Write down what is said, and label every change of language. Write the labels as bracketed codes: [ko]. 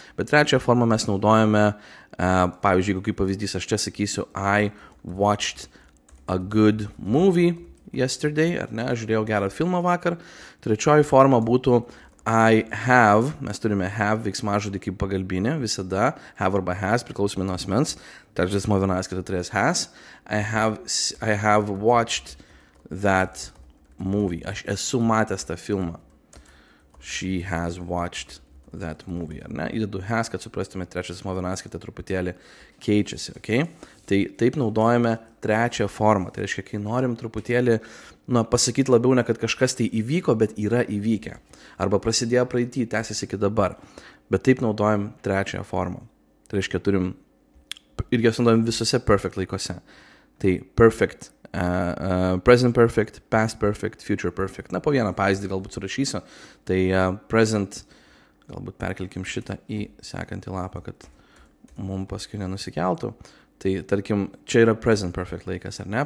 [lt] Bet trečiąją formą mes naudojame, pavyzdžiui, jeigu kaip pavyzdys, aš čia sakysiu, [en] I watched a good movie yesterday, [lt] ar ne, aš žiūrėjau gerą filmą vakar. Trečioji forma būtų I have, mes turime have veiksmažodį kaip pagalbinė, visada have arba has, priklausomai nuo asmens. Trečias asmuo vienaskaita turės has. [en] I have watched that movie. [lt] Aš esu matęs tą filmą. [en] She has watched that movie, [lt] ar ne? Įdedu has, kad suprastume, trečias asmuo vienaskaita truputėlį keičiasi, okay? Tai taip naudojame trečią formą. Tai reiškia, kai norim truputėlį pasakyti labiau ne, kad kažkas tai įvyko, bet yra įvykę. Arba prasidėjo praeitį, tęsiasi iki dabar. Bet taip naudojam trečiąją formą. Tai reiškia, turim irgi naudojam visose perfect laikose. Tai perfect, present perfect, past perfect, future perfect. Na, po vieną pavyzdį galbūt surašysiu. Tai present, galbūt perkelkim šitą į sekantį lapą, kad mums paskui nenusikeltų. Tai, tarkim, čia yra present perfect laikas, ar ne?